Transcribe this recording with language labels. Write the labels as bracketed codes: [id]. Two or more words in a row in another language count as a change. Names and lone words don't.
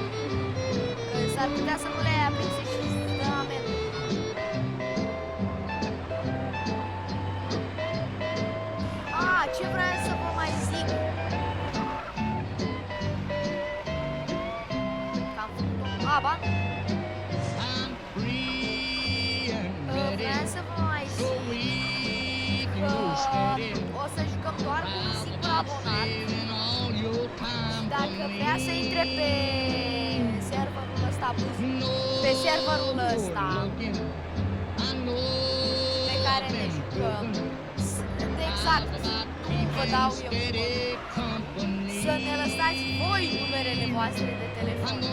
[ro] Că s-ar putea să nu le-ai aprinse și îți dă amendă. Ah, ce vreau să vă mai zic? Că am făcut-o. Ah, ba, nu. [en] I'm free and ready, [ro] Vreau să vă mai [en] so [ro] zic [en] we can [ro] că [en] go steady. [ro] o să jucăm doar cu un singur abonat. [en] Saving all your time [ro] Dacă [en] for [ro] vrea [en] me. [ro] să intre pe serverul ăsta, pe serverul ăsta [en] I know [ro] pe care ne [en] I've been [ro] jucăm, [en] cooking. [ro] de exact, nu vă dau eu să ne lăsați voi numerele voastre de telefon.